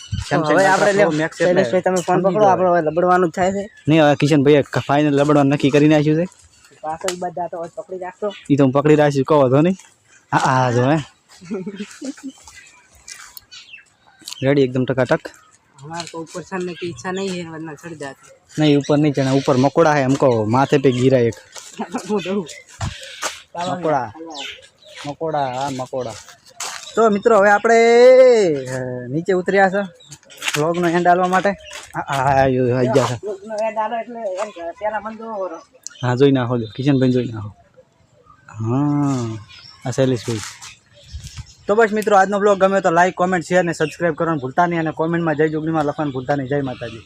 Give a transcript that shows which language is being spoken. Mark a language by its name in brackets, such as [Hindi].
[Gujarati] હવે આપણે શૈલેષભાઈ તમે ફોન પકડો. આપણે હવે લબડવાનું જ થાય છે. નહીં હવે કિશનભાઈએ ફાઇનલ લબડવાનું નક્કી કરી નાખ્યું છે. પાછળ બધા તો પકડી રાખતો. એ તો હું પકડી રાખીશ કહો વાંધો નહીં. હા હા જો હે રેડી एकदम टकाटक. [Hindi] हमारे को ऊपर चढ़ने की इच्छा नहीं है वरना चढ़ जाते. नहीं ऊपर नहीं चढ़ना. ऊपर मकोड़ा है हमको माथे पे गिरा एक મકોડા. [Gujarati] મકોડા હા મકોડા. તો મિત્રો હવે આપણે નીચે ઉતર્યા છે વ્લોગનો એન્ડ આલવા માટે. આવી ગયા છે. હા જોઈ નાખો કિશનભાઈ જોઈ નાખો. હા આ શૈલેષભાઈ. તો બસ મિત્રો આજનો બ્લોગ ગમે તો લાઈક કોમેન્ટ શેર ને સબસ્ક્રાઈબ કરવાનું ભૂલતા નહીં અને કોમેન્ટમાં જય જોગણીમાં લખવાનું ભૂલતા નહીં. જય માતાજી.